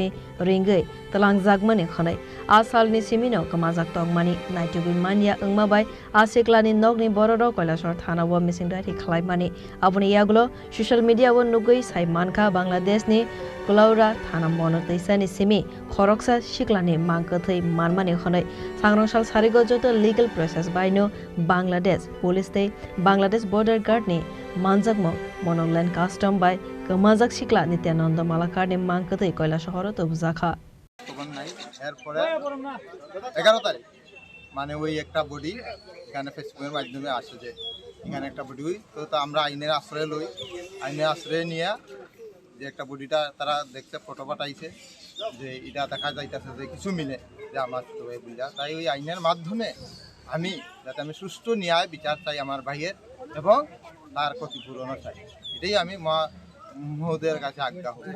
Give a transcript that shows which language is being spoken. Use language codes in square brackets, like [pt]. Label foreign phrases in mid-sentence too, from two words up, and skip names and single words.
[trp] ringai talang jagmani khanai asalni simino kamajak tongmani naitubi mania angmabai asiklani nokni bororo Kailasahar thana wa missing dai khlaimani abuni yagulo [en] social media [trp] wo nugai saimanka Bangladesh ni Kulaura thana monotaisani simi khoroksa shiklani mangkathai manmani khanai Sangrongshal sarigo joto [en] legal process [trp] by no Bangladesh police te Bangladesh border guard ni manjakmo monoland custom by kamajak shikla Nityanand Malakar ni mangkathai Kailasahar to buzakha [bn] তখন নাই এরপরে 11 তারিখ মানে ওই একটা বডি এখানে ফেসবুকের মাধ্যমে আসে যে এখানে একটা বডি তো আমরা আইনের আশ্রয় নিয়ে যে একটা বডিটা তারা দেখতে ফটো পাঠাইছে যে এটা দেখা যাইতেছে যে কিছু মিলে যে আমার তো এই বুঝা তাই ওই আইনের মাধ্যমে আমি যাতে আমি সুষ্ঠু ন্যায় বিচার চাই আমার ভাইয়ের এবং তার ক্ষতিপূরণও চাই এটাই আমি মহোদয়ের কাছে আজ্ঞা হই